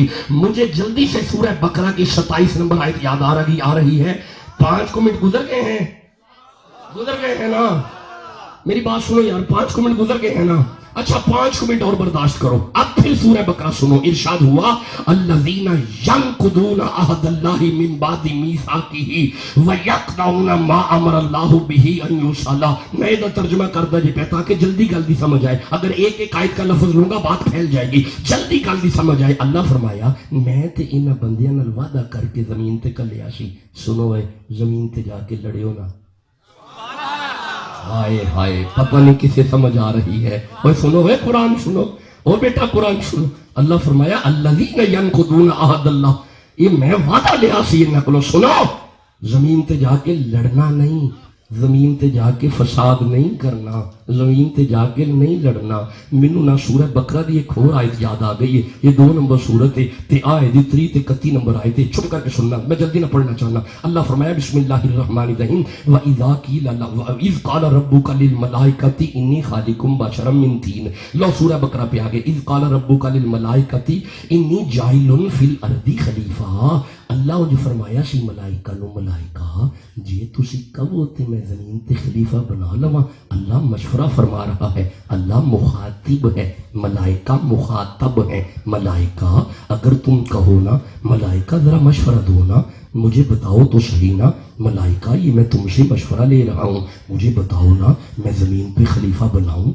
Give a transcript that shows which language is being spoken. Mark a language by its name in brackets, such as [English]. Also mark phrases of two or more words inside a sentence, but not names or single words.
[Urdu] مجھے جلدی سے سورہ بقرہ کی 27 نمبر آیت یاد آ رہی ہے. 5 منٹ گزر گئے ہیں نا, میری بات سنو یار, 5 منٹ گزر گئے ہیں نا. اچھا 5 منٹ اور برداشت کرو. اب پھر سورہ بقرہ سنو. ارشاد ہوا [Arabic] الذین ینقضون عہد اللہ من بعد میثاقہ ویقطعون ما امر اللہ بہ ان یوصل. [Urdu] میں ادھر ترجمہ کر دیا جی پہ تاکہ جلدی سمجھ آئے. اگر ایک آیت کا لفظ لوں گا بات پھیل جائے گی, جلدی سمجھ آئے. [Punjabi] اللہ فرمایا میں تے انہاں بندیاں نال وعدہ کر کے زمین تے کلیا سی. سنو اے زمین تے جا کے لڑیو نا. ہائے ہائے, پتہ نہیں کسے سمجھ آ رہی ہے. اور سنو ہے قرآن سنو, او بیٹا قرآن سنو. اللہ فرمایا [Arabic] الذین ینقضون عہد اللہ, [Punjabi] یہ میں وعدہ لیا سی انہاں کولوں. سنو, زمین تے جا کے لڑنا نہیں, زمین تے جا کے فساد نہیں کرنا, زمین تے جا کے نہیں لڑنا. مینوں نہ سورہ بقرہ دی ایک اور آیت یاد آ گئی ہے. [Urdu] یہ 2 نمبر سورت ہے [Punjabi] تے آئے دی 3 تے 31 نمبر آیت ہے. چھپ کر کے سننا, میں جلدی نہ پڑھنا چاہنا. اللہ فرمایا [Arabic] بسم اللہ الرحمن الرحیم وَإِذَا قِيلَ وَإِذْ قَالَ رَبُّكَ لِلْمَلَائِكَةِ إِنِّي خَالِقٌ بَشَرًا مِنْ طِينٍ. [Urdu] لو سورہ بقرہ پہ آگے [Arabic] اِذْ قَالَ رَبُّكَ لِلْمَلَائِكَةِ إِنِّي جَاعِلٌ فِي الْأَرْضِ خَلِيفَةً. [Punjabi] اللہ جو فرمایا سی ملائکہ نو ملائکہ جے تسی کہو تے میں زمین تے خلیفہ بنا لواں. [Urdu] اللہ مشورہ فرما رہا ہے. اللہ مخاطب ہے, ملائکہ مخاطب ہے. ملائکہ اگر تم کہو نا ملائکہ ذرا مشورہ دو نا, مجھے بتاؤ تو صحیح نا ملائکہ, یہ میں تم سے مشورہ لے رہا ہوں, مجھے بتاؤ نا میں زمین پہ خلیفہ بناؤں.